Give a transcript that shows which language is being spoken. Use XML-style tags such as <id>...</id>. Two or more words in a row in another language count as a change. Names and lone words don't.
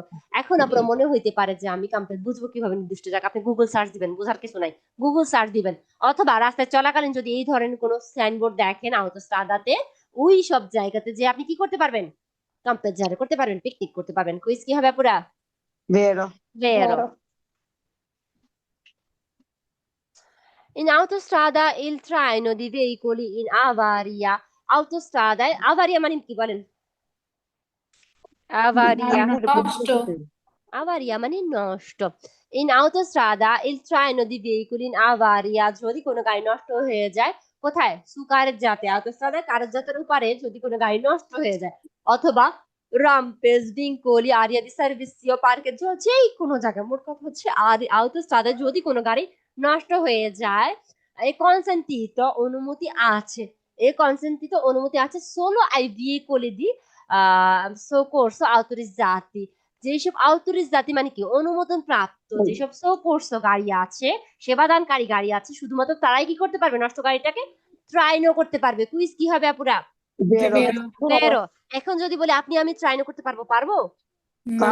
<bn>এখন আপনার মনে হইতে পারে যে আমি কাম্পেজ বুঝবো কিভাবে নির্দিষ্ট জায়গা? আপনি গুগল সার্চ দিবেন, বোঝার কিছু নাই, গুগল সার্চ দিবেন। অথবা রাস্তায় চলাকালীন যদি এই ধরনের কোনো সাইনবোর্ড দেখেন আউটোস্ট্রাদাতে, ওই সব জায়গাতে যে আপনি কি করতে পারবেন? ক্যাম্পেজ্জারে করতে পারবেন, পিকনিক করতে পারবেন। কুইজ কি হবে পুরা?</bn> <it>Vero. Vero. In autostrada il traino di veicoli in avaria. Autostrada, avaria</it> <bn>মানে কি বলেন? Avaria. নষ্ট।</bn> <it>Avaria</it> <bn>মানে নষ্ট।</bn> <it>In autostrada il traino di veicoli in avaria,</it> <bn>যদি কোনো গাড়ি নষ্ট হয়ে যায়, কোথায়?</bn> <it>su carreggiate, autostrada carreggiate</it> <bn>উপরে যদি কোনো গাড়ি নষ্ট হয়ে যায়, অথবা</bn> <it>rampe, svincoli, area di servizio, parcheggio,</it> <bn>যেই কোনো জায়গায়, মোট কথা হচ্ছে autostrada যদি কোনো গাড়ি নষ্ট হয়ে যায়, এই কনসেন্টিতো অনুমতি আছে, এই কনসেন্টিতো অনুমতি আছে</bn> <it>solo ai veicoli di soccorso autorizzati।</it> <bn>যেসব autorizzati মানে কি? অনুমোদন প্রাপ্ত যেসব soccorso গাড়ি আছে, সেবাদানকারী গাড়ি আছে, শুধুমাত্র তারাই কি করতে পারবে? নষ্ট গাড়িটাকে ট্রাইনো করতে পারবে। কুইজ কি হবে আপুরা?</bn> <it>Vero. বেরো।</it> <bn>এখন যদি বলি আপনি আমি ট্রাইনো করতে পারবো, পারবো না।</bn>